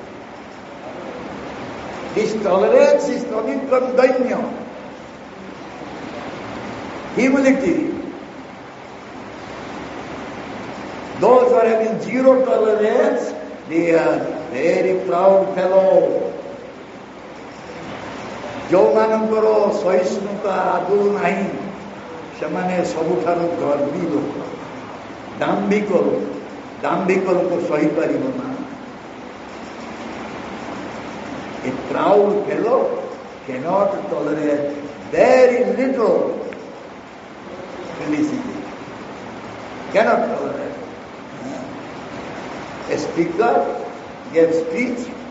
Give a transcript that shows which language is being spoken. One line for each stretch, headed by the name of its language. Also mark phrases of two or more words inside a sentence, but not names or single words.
English: This tolerance is coming from dainya. Humility. Those who are having zero tolerance, they are very proud fellow.
Odia: ଯୋଉମାନଙ୍କର ସହିଷ୍ଣୁତା ଆଦୌ ନାହିଁ ସେମାନେ ସବୁଠାରୁ ଗର୍ବୀ ଲୋକ, ଦାମ୍ଭିକ ଲୋକ ସହିପାରିବ ନା.
English: A proud fellow cannot tolerate very little felicity. Cannot tolerate. A speaker gave speech.